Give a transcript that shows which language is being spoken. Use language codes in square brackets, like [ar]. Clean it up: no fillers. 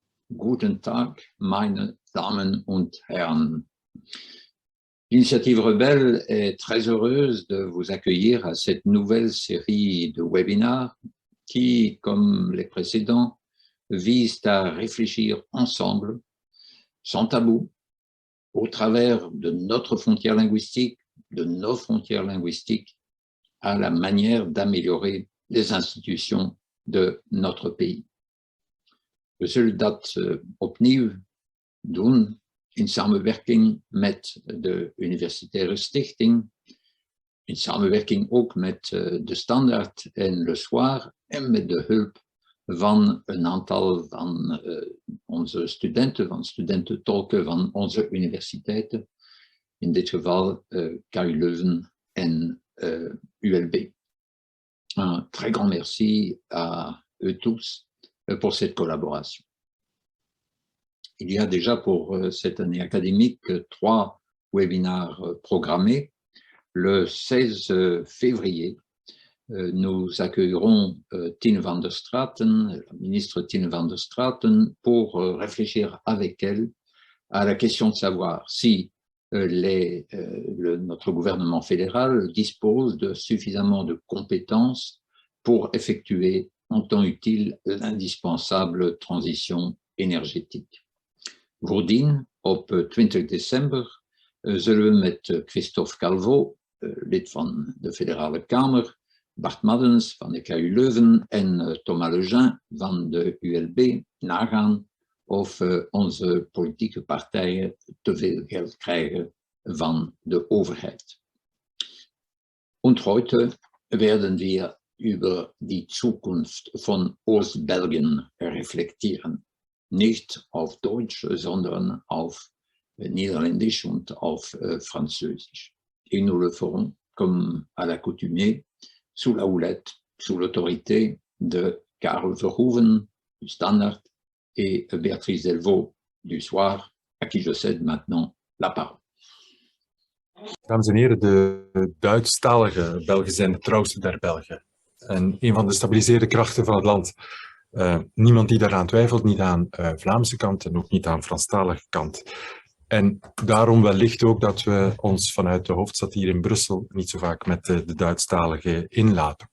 [de] Guten Tag, meine Damen und Herren. [fr] L'Initiative Rebelle est très heureuse de vous accueillir à cette nouvelle série de webinaires qui, comme les précédents, visent à réfléchir ensemble, sans tabou, au travers de notre frontière linguistique, de nos frontières linguistiques, à la manière d'améliorer les institutions de notre pays. [nl] We zullen dat opnieuw doen in samenwerking met de Universitaire Stichting, in samenwerking ook met de Standaard en Le Soir en met de hulp van een aantal van onze studenten, van studententolken van onze universiteiten, in dit geval KU Leuven en ULB. [fr] Un très grand merci à eux tous pour cette collaboration. Il y a déjà pour cette année académique 3 webinaires programmés. Le 16 février, nous accueillerons Tine van der Straten, la ministre Tine van der Straten, pour réfléchir avec elle à la question de savoir si notre gouvernement fédéral dispose de suffisamment de compétences pour effectuer en temps utile l'indispensable transition énergétique. [nl] Voordien, op 20 december, zullen we met Christophe Calvo, lid van de Federale Kamer, Bart Maddens van de KU Leuven en Thomas Lejean van de ULB nagaan of onze politieke partijen te veel geld krijgen van de overheid. [de] Und heute werden wir über die Zukunft von Ostbelgien reflektieren. Nicht auf Deutsch, sondern auf Niederländisch und auf Französisch. [fr] Et nous le ferons, comme à l'accoutumée, sous la houlette, sous l'autorité de Karel Verhoeven, du Standard, et Béatrice Delvaux du Soir, à qui je cède maintenant la parole. [nl] Dames en heren, de Duitsstalige Belgen zijn de trouwste der Belgen. En een van de stabiliserende krachten van het land. Niemand die daaraan twijfelt, niet aan Vlaamse kant en ook niet aan Franstalige kant. En daarom wellicht ook dat we ons vanuit de hoofdstad hier in Brussel niet zo vaak met de Duitsstaligen inlaten.